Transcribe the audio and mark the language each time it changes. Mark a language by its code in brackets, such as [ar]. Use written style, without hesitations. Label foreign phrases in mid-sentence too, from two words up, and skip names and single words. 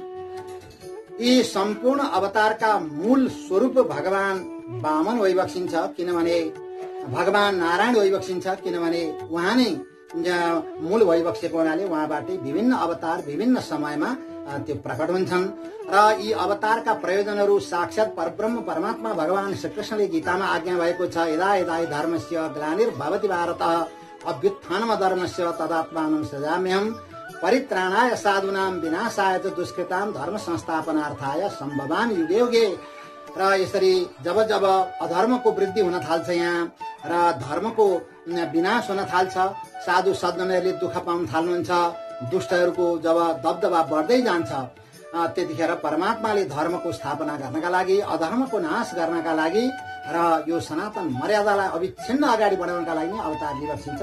[ne] यी सम्पूर्ण अवतारका मूल स्वरूप भगवान वामन वैवक्षिन्छ, किनभने भगवान नारायण वैवक्षिन्छ, किनभने उहाँ नै मूल वैवक्षेको हुनाले उहाँबाटै विभिन्न अवतार विभिन्न समयमा त्यो प्रकट हुन्छन्। र यी अवतारका प्रयोजनहरू साक्षात् परब्रह्म परमात्मा भगवान श्रीकृष्णले गीतामा आज्ञा भएको छ, [sa] यदा यदा धर्मस्य ग्लानिर्भवति भारत अभ्युत्थानम धर्मस्य तदात्मानं सृजाम्यहं परित्राणाय साधूनां विनाशाय च दुष्कृतां धर्म संस्थापनार्थाय सम्भवामि युगे युगे। [ne] र यसरी जब जब अधर्मको वृद्धि हुन थाल्छ यहाँ र धर्मको विनाश हुन थाल्छ, साधु सज्जनहरूले दुःख पाउन थाल्नुहुन्छ, दुष्टहरूको जब दबदबा बढ्दै जान्छ, त्यतिखेर परमात्माले धर्मको स्थापना गर्नका लागि अधर्मको नाश गर्नका लागि र यो सनातन मर्यादालाई अविच्छिन्न अगाडि बढाउनका लागि नै अवतार लिइबक्सिन्छ।